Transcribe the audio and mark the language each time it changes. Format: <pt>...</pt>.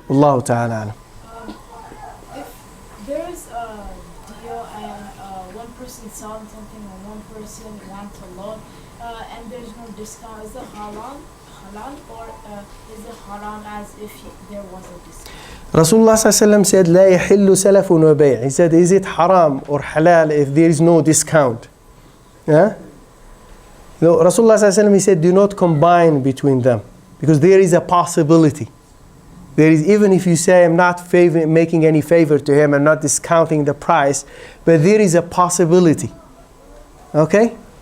<ar>Allahu ta'ala.</ar> <en>If there is a deal and one person selling something and one person wants a loan, and there's no discount, is it halal or is it haram as if there was a discount? Rasulullah said,</en> <ar>لا يحل سلف وبيع.</ar> <en>He said, is it haram or halal if there is no discount? Yeah? No, Rasulullah he said, do not combine between them, because there is a possibility. There is, even if you say, I'm not making any favor to him, I'm not discounting the price, but there is a possibility. Okay?</en>